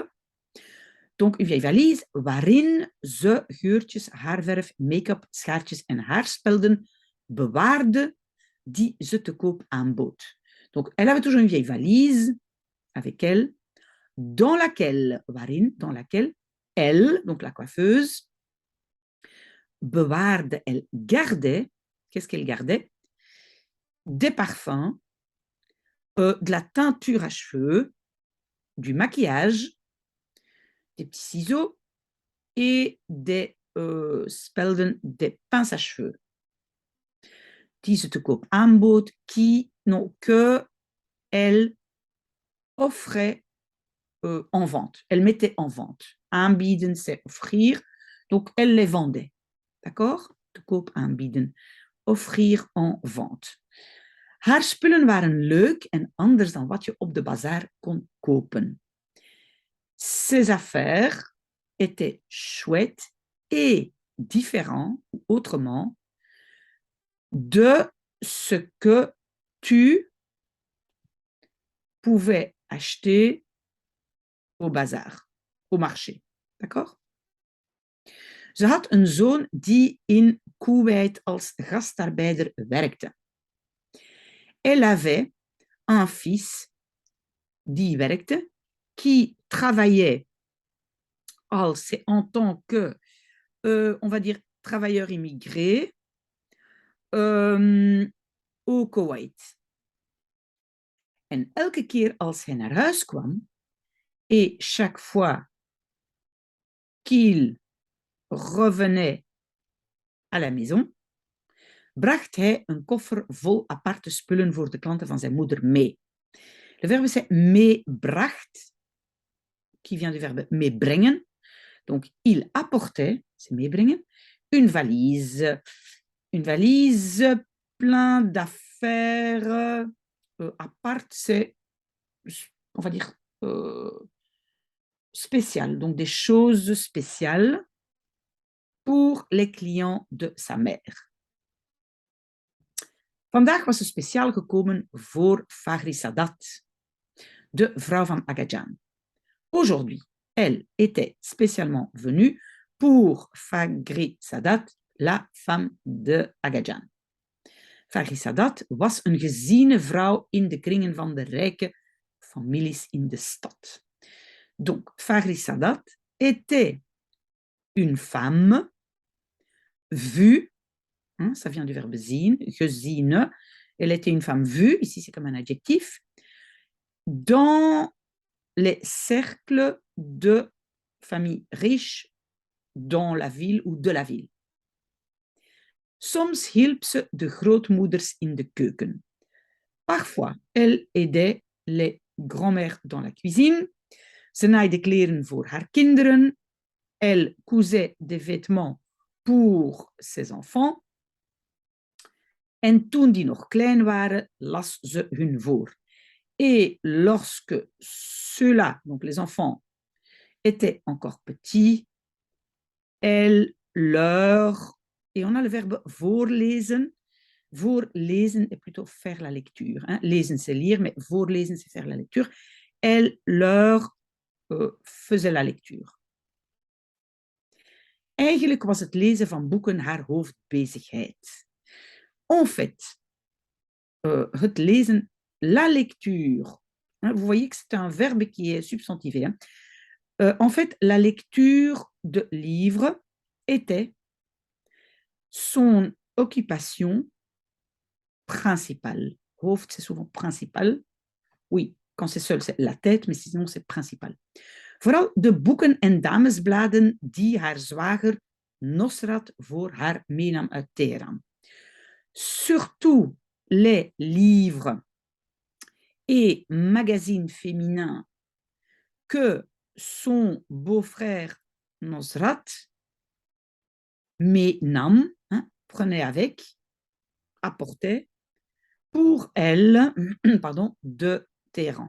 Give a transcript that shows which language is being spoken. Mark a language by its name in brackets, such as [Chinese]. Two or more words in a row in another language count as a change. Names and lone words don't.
[French] Donc, une vieille valise [Dutch] waarin ze geurtjes, haarverf, make-up, schaartjes en haarspelden bewaarde die ze te koop aanbood. [French] Donc, elle avait toujours une vieille valise avec elle, dans laquelle, waarin, dans laquelle elle, donc la coiffeuse, bewaarde, elle gardait, qu'est-ce qu'elle gardait? Des parfums, de la teinture à cheveux, du maquillage, des petits ciseaux et des spelden, des pinces à cheveux. [Dutch] Die ze te koop aanbood, [French] que elle offrait en vente. Elle mettait en vente. Aanbieden, c'est offrir. Donc, elle les vendait. D'accord? [Dutch] Te koop aanbieden. [French] Offrir en vente. [Dutch] Haar spullen waren leuk en anders dan wat je op de bazaar kon kopen. [French] Ses affaires étaient chouettes et différents, autrement, de ce que tu pouvais acheter au bazar, au marché. D'accord? [Dutch] Ze had een zoon die in Koeweit als gastarbeider werkte. [French] Elle avait un fils [Dutch] die werkte, [French] qui travaillait en tant que, on va dire, travailleur immigré au Koweït. [Dutch] En elke keer als hij naar huis kwam, [French] et chaque fois qu'il revenait à la maison, [Dutch] bracht hij een koffer vol aparte spullen voor de klanten van zijn moeder mee. [French] Le verbe c'est meebracht, qui vient du verbe meebrengen. Donc, il apportait, c'est meebrengen, une valise plein d'affaires apart, c'est, on va dire, spéciales, donc des choses spéciales pour les clients de sa mère. [Dutch] Vandaag was ze speciaal gekomen voor Fagri Sadat, de vrouw van Agadjan. [French] Aujourd'hui, elle était spécialement venue pour Fagri Sadat, la femme de Agadjan. [Dutch] Fagri Sadat was een geziene vrouw in de kringen van de rijke families in de stad. [French] Donc, Fagri Sadat était une femme vue, hein, ça vient du verbe [Dutch] zien, gezien. [French] Elle était une femme vue, ici c'est comme un adjectif, dans les cercles de familles riches dans la ville ou de la ville. [Dutch] Soms hielp ze de grootmoeders in de keuken. [French] Parfois, elle aidait les grand-mères dans la cuisine. [Dutch] Ze naaide kleren voor haar kinderen. [French] Elle cousait des vêtements pour ses enfants. [Dutch] En toen die nog klein waren, las ze hun voor. [French] Et lorsque ceux-là, donc les enfants, étaient encore petits, elle leur... Et on a le verbe voorlezen. Voorlezen est plutôt faire la lecture. Hein. Lezen, c'est lire, mais voorlezen, c'est faire la lecture. Elle leur faisait la lecture. [Dutch] Eigenlijk was het lezen van boeken haar hoofdbezigheid. [French] En fait, [Dutch] het lezen, [French] la lecture, hein, vous voyez que c'est un verbe qui est substantivé. Hein. En fait, la lecture de livres était son occupation principale. Hoofd, c'est souvent principal. Oui, quand c'est seul, c'est la tête, mais sinon, c'est principal. [Dutch] Vooral de boeken en damesbladen die haar zwager Nosrat voor haar meenam uit Teheran. [French] Surtout les livres et magazines féminins que son beau-frère Nosrat meenam, hein, prenait avec, apportait pour elle, pardon, de Téhéran.